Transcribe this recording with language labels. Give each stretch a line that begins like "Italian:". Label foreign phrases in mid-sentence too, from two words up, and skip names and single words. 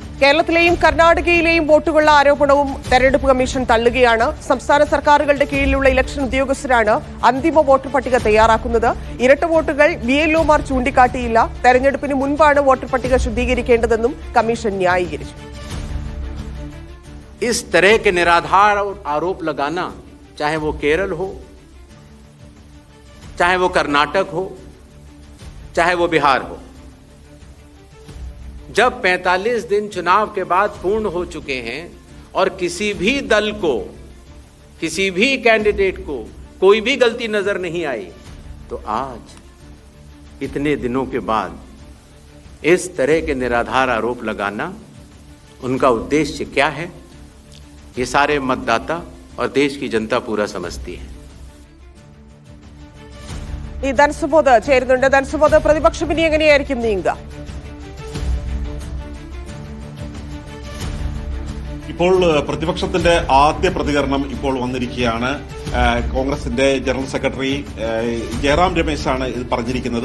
Malayalam: കേരളത്തിലെയും കർണാടകയിലെയും വോട്ടുകളുടെ ആരോപണവും തെരഞ്ഞെടുപ്പ് കമ്മീഷൻ തള്ളുകയാണ്. സംസ്ഥാന സർക്കാരുകളുടെ കീഴിലുള്ള ഇലക്ഷൻ ഉദ്യോഗസ്ഥരാണ് അന്തിമ വോട്ടർ പട്ടിക തയ്യാറാക്കുന്നത്. ഇരട്ട വോട്ടുകൾ BLOമാർ ചൂണ്ടിക്കാട്ടിയില്ല. തെരഞ്ഞെടുപ്പിന് മുൻപാണ് വോട്ടർ പട്ടിക ശുദ്ധീകരിക്കേണ്ടതെന്നും കമ്മീഷൻ ന്യായീകരിച്ചു.
Hindi: इस तरह के निराधार आरोप लगाना, चाहे वो केरल हो, चाहे वो कर्नाटक हो, चाहे वो बिहार हो, जब 45 दिन चुनाव के बाद पूर्ण हो चुके हैं और किसी भी दल को, किसी भी कैंडिडेट को कोई भी गलती नजर नहीं आई, तो आज इतने दिनों के बाद इस तरह के निराधार आरोप लगाना, उनका उद्देश्य क्या है, ये सारे मतदाता और देश की जनता पूरा समझती है.
Malayalam: ഈ ധനസുബോധ് ചേരുന്നുണ്ട്. ധനസുബോധ്, പ്രതിപക്ഷം ഇനി എങ്ങനെയായിരിക്കും നീങ്ങുക? ഇപ്പോൾ പ്രതിപക്ഷത്തിന്റെ ആദ്യ പ്രതികരണം ഇപ്പോൾ വന്നിരിക്കുകയാണ്. കോൺഗ്രസിന്റെ ജനറൽ സെക്രട്ടറി ജയറാം രമേശാണ് ഇത് പറഞ്ഞിരിക്കുന്നത്.